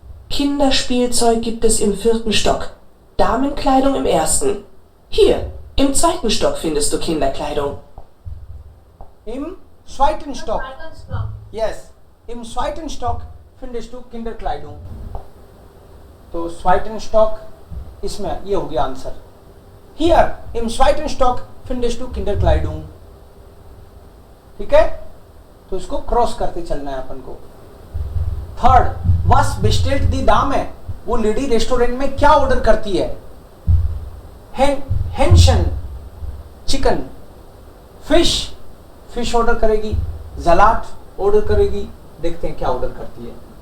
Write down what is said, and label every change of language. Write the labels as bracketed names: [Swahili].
[German] Kinderspielzeug gibt es im 4. Stock. Damenkleidung im 1. Hier, im 2. Stock findest du Kinderkleidung. Im zweiten Stock. Yes. Im zweiten Stock findest du Kinderkleidung. [Hindi] तो [German] zweiten Stock [Hindi] इसमें ये हो गया answer. [German] Hier im zweiten Stock findest du Kinderkleidung. [Hindi] ठीक है, तो इसको cross करते चलना है अपन को। Third, [German] was bestellt die Dame, [Hindi] वो लेडी रेस्टोरेंट में क्या ऑर्डर करती है? हेंशन चिकन, फिश ऑर्डर करेगी, जलाट ऑर्डर करेगी, देखते हैं क्या ऑर्डर करती है।